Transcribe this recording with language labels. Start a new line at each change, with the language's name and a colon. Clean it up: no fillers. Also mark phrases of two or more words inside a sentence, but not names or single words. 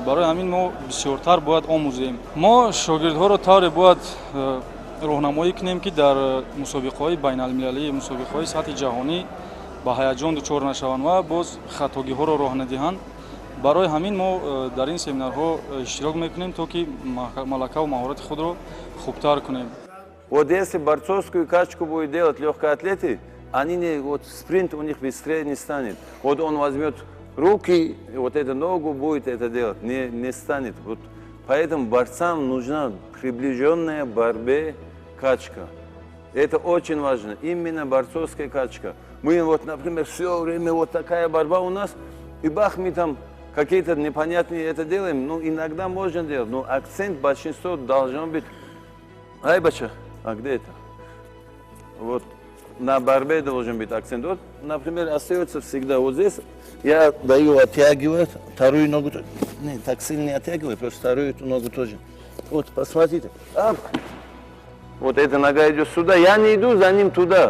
Tajik: барои ҳамин мо бисёртар бояд омӯзем. мо шогирдҳоро тавре бояд роҳнамоӣ кунем ки дар мусобиқаҳои байналмилалӣ, мусобиқаҳои сатҳи ҷаҳонӣ ба ҳаяҷон дучор нашаванд ва боз хатогиҳоро роҳ надиҳанд. барои ҳамин мо дар ин семинарҳо иштирок мекунем, то ки малака ва маҳорати худро хубтар кунем.
Russian: Вот если борцовскую качку будет делать легкие атлеты, они не, вот спринт у них быстрее не станет. Вот он возьмет руки, и вот эту ногу будет это делать, не станет. Вот поэтому борцам нужна приближенная борьбе качка. Это очень важно, именно борцовская качка. Мы вот, например, все время вот такая борьба у нас, и бах, мы там какие-то непонятные это делаем, ну иногда можно делать, но акцент большинства должен быть.
Tajik: Ай, бача,
Russian: а где это? Вот на борьбе должен быть акцент. Вот, например, остается всегда вот здесь, я даю оттягивать вторую ногу. Не, так сильно не оттягивай, просто вторую эту ногу тоже. Вот, посмотрите. Ап. Вот эта нога идет сюда, я не иду за ним туда.